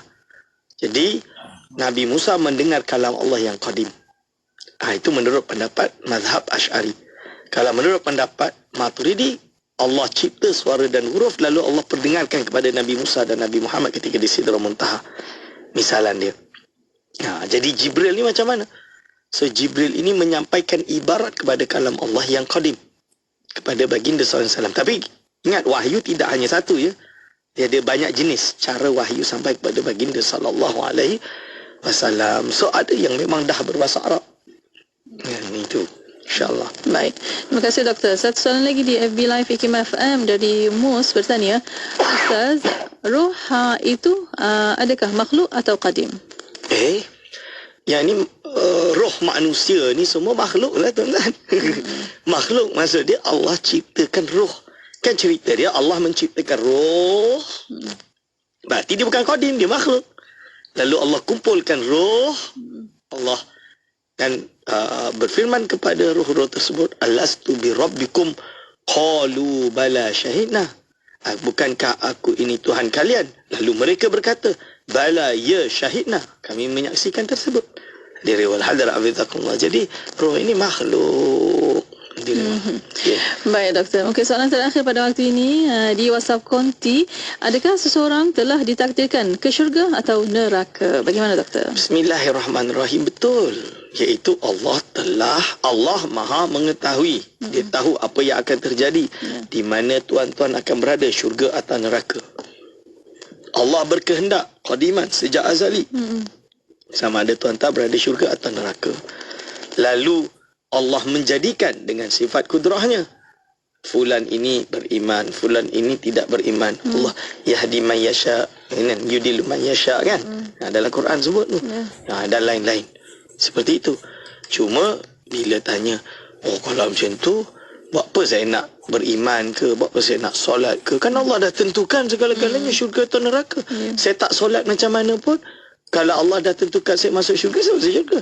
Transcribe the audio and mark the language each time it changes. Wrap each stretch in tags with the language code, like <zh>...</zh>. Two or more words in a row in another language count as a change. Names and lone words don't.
<ms>Jadi Nabi Musa mendengar kalam Allah yang qadim. Itu menurut pendapat mazhab Asy'ari. Kalau menurut pendapat Maturidi, Allah cipta suara dan huruf lalu Allah perdengarkan kepada Nabi Musa dan Nabi Muhammad ketika di Sidratul Muntaha. Misalan dia. Jadi Jibril ni macam mana? So Jibril ini menyampaikan ibarat kepada kalam Allah yang qadim kepada baginda SAW. Tapi ingat, wahyu tidak hanya satu ya. Dia ada banyak jenis cara wahyu sampai kepada baginda SAW. So ada yang memang dah berbahasa Arab. Itu InsyaAllah. Baik. Terima kasih doktor. Satu soalan lagi di FB Live IKIM FM dari Mus bertanya, Ustaz, roh itu adakah makhluk atau qadim? Yang ni roh manusia ni semua makhluk lah tuan-tuan. Makhluk maksud dia Allah ciptakan roh. Kan cerita dia Allah menciptakan roh. Berarti dia bukan qadim, dia makhluk. Lalu Allah kumpulkan roh Allah dan berfirman kepada roh-roh tersebut,</ms> <ar>ألست بربكم قالوا بلى شهدنا.</ar> <ms>Bukankah aku ini Tuhan kalian? Lalu mereka berkata,</ms> <ar>بلى يا شهدنا,</ar> <ms>kami menyaksikan tersebut. Dari wal hadar afidakumullah. Jadi roh ini makhluk. Baik doktor. Okey, soalan terakhir pada waktu ini di WhatsApp Konti, adakah seseorang telah ditakdirkan ke syurga atau neraka? Bagaimana doktor?</ms> <ar>Bismillahirrahmanirrahim.</ar> <ms>Betul. Iaitu Allah maha mengetahui. Dia tahu apa yang akan terjadi, di mana tuan-tuan akan berada, syurga atau neraka. Allah berkehendak qadiman sejak azali. Sama ada tuan-tuan berada syurga atau neraka. Lalu Allah menjadikan dengan sifat kudrahnya, fulan ini beriman, fulan ini tidak beriman.</ms> <ar>الله يهدي من يشاء، يضل من يشاء,</ar> <ms>kan? Dalam Quran sebut tu. Dan lain-lain. Seperti itu. Cuma bila tanya, kalau macam tu, buat apa saya nak beriman ke? Buat apa saya nak solat ke? Kan Allah dah tentukan segala-galanya, syurga atau neraka. Saya tak solat macam mana pun, kalau Allah dah tentukan saya masuk syurga, saya masuk syurga.</ms>